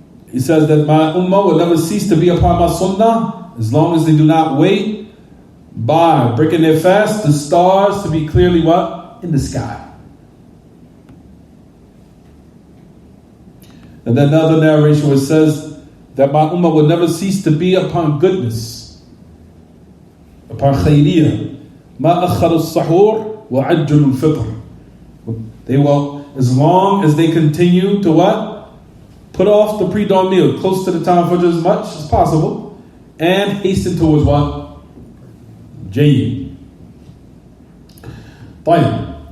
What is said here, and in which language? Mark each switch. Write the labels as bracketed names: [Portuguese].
[English] He says that my ummah will never cease to be upon my sunnah as long as they do not wait by breaking their fast the stars to be clearly what? In the sky. And then another narration where it says that my ummah will never cease to be upon goodness, upon khayriyah. [Arabic] ما أخر السحور وعجل الفطر. [English] They will, as long as they continue to what? Put off the pre-dawn meal close to the time for as much as possible, and hasten towards what? [Arabic] Jayyid. طيب.